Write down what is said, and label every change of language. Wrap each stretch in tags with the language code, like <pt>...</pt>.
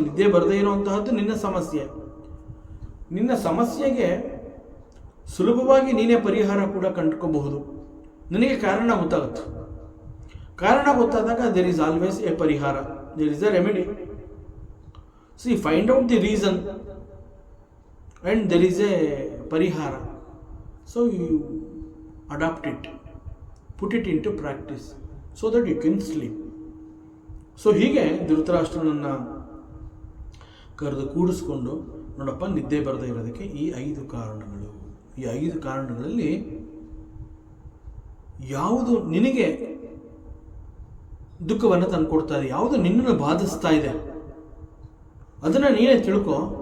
<kn>ನಿದ್ದೆ ಬರದೇ ಇರುವಂತಹದ್ದು ನಿನ್ನ ಸಮಸ್ಯೆ. ನಿನ್ನ ಸಮಸ್ಯೆಗೆ ಸುಲಭವಾಗಿ ನೀನೇ ಪರಿಹಾರ ಕೂಡ ಕಂಡುಕೋಬಹುದು. ನಿನಗೆ ಕಾರಣ ಗೊತ್ತಾಗುತ್ತೆ. ಕಾರಣ ಗೊತ್ತಾದಾಗ</kn> <en>There is always a ಪರಿಹಾರ, there is a remedy. See find out the reason and there is a parihara. So you adopt it, put it into practice so that you can sleep.</en> <kn>So ಹೀಗೆ ಧೃತರಾಷ್ಟ್ರನನ್ನು ಕರೆದು ಕೂಡಿಸ್ಕೊಂಡು, ನೋಡಪ್ಪ ನಿದ್ದೆ ಬರದೇ ಇರೋದಕ್ಕೆ ಈ 5 ಕಾರಣಗಳು. ಈ 5 ಕಾರಣಗಳಲ್ಲಿ ಯಾವುದು ನಿನಗೆ ದುಃಖವನ್ನು ತಂದುಕೊಡ್ತಾ ಇದೆ, ಯಾವುದು ನಿನ್ನನ್ನು ಬಾಧಿಸ್ತಾ ಇದೆ, ಅದನ್ನು ನೀನೇ ತಿಳ್ಕೊ.</kn>